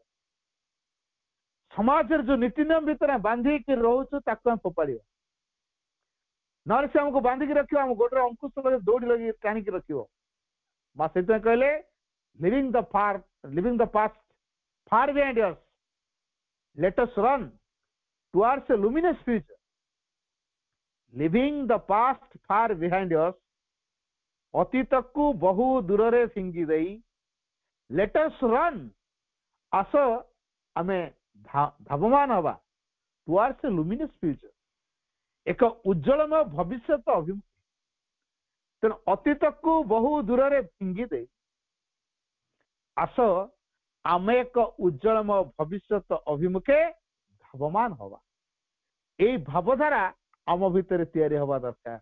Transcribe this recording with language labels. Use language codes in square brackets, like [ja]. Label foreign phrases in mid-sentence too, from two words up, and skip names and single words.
[or] ସମାଜରେ ଯୋଉ ନୀତି ନିୟମ ଭିତରେ ବାନ୍ଧିକି ରହୁଛୁ ତାକୁ ଆମେ ଫୋପାଡ଼ିବା, ନହେଲେ ସେ ଆମକୁ ବାନ୍ଧିକି ରଖିବ, ଆମ ଗୋଡରେ ଅଙ୍କୁଶ ଲଗେଇ ଦୌଡ଼ି ଲଗେଇ ଟାଣିକି ରଖିବ। ମା ସେଥିପାଇଁ କହିଲେ [en] leaving the past far behind us, let us run towards a luminous future. Leaving the past far behind us, [or] ଅତୀତକୁ ବହୁ ଦୂରରେ ଫିଙ୍ଗି ଦେଇ [en] let us run, [or] ଆସ ଆମେ ଧାବମାନ ହବା [en] towards a luminous future, [or] ଏକ ଉଜ୍ଜଳମୟ ଭବିଷ୍ୟତ ଅଭିମୁଖେ। ତେଣୁ ଅତୀତକୁ ବହୁ ଦୂରରେ ଫିଙ୍ଗି ଦେଇ ଆସ ଆମେ ଏକ ଉଜ୍ଜଳମୟ ଭବିଷ୍ୟତ ଅଭିମୁଖେ ଧାବମାନ ହବା। ଏଇ ଭାବଧାରା ଆମ ଭିତରେ ତିଆରି ହବା ଦରକାର।